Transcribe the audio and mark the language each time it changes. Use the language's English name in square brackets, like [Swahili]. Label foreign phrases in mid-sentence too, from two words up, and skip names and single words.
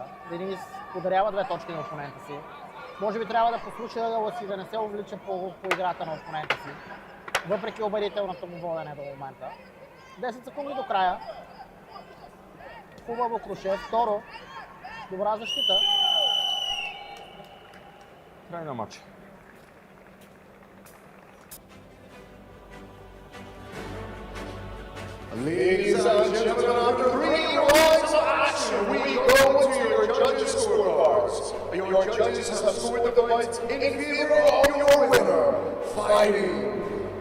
[Bulgarian] Денис подарява 2 точки на опонента си. Може би трябва да послуша ъгъла си, да не се увлича по играта на опонента си. Въпреки убедителното му водене до момента. 10 секунди до края. Хубаво круше. Второ. Добра защита. Край на матча. [English] Ladies and gentlemen, after 3 rounds of action, we go to your judges' scorecards. Your judges have scored the fight in favor of your winner, fighting